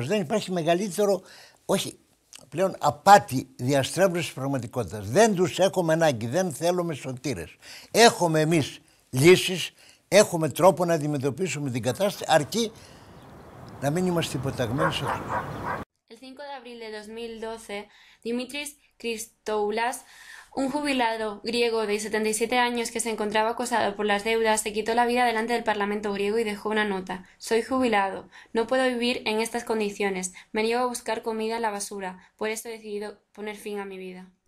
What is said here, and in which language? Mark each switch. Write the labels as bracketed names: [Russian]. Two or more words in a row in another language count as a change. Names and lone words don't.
[Greek] Δεν υπάρχει μεγαλύτερο, όχι πλέον απάτη διαστρέβλωσης πραγματικότητας. Δεν τους έχουμε ανάγκη, δεν θέλουμε σωτήρες. Έχουμε εμείς λύσεις, έχουμε τρόπο να αντιμετωπίσουμε την κατάσταση, αρκεί να μην είμαστε υποταγμένοι σε αυτό. [Spanish] El 5 de abril de 2012, Dimitris Christoulas, un jubilado griego de 77 años que se encontraba acosado por las deudas, se quitó la vida delante del Parlamento griego y dejó una nota. Soy jubilado, no puedo vivir en estas condiciones, me niego a buscar comida en la basura, por eso he decidido poner fin a mi vida.